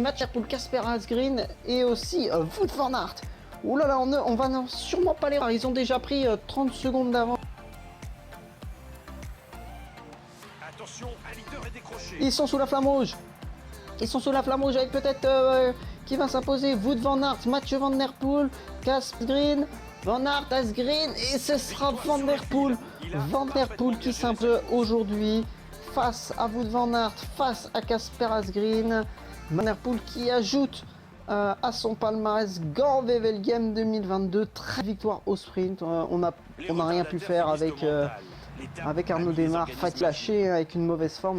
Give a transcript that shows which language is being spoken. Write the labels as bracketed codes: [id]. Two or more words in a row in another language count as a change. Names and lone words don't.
[fr] Mathieu Van Der Poel, Casper Asgreen et aussi Wout van Aert. Ouh là là, on va sûrement pas les voir. Ils ont déjà pris 30 secondes d'avance. Attention, un leader est décroché. Ils sont sous la flamme rouge. Avec peut-être qui va s'imposer. Wout van Aert, Mathieu Van Der Poel, Casper Asgreen, Van Aert, Asgreen, et ce sera Van Der Poel. Van Der Poel qui s'impose aujourd'hui face à Wout van Aert, face à Casper Asgreen. Van Der Poel qui ajoute à son palmarès Gand-Wevelgem 2022, 13 victoires au sprint. On n'a rien pu faire avec Arnaud Démarre, fatigué, lâché, avec une mauvaise forme.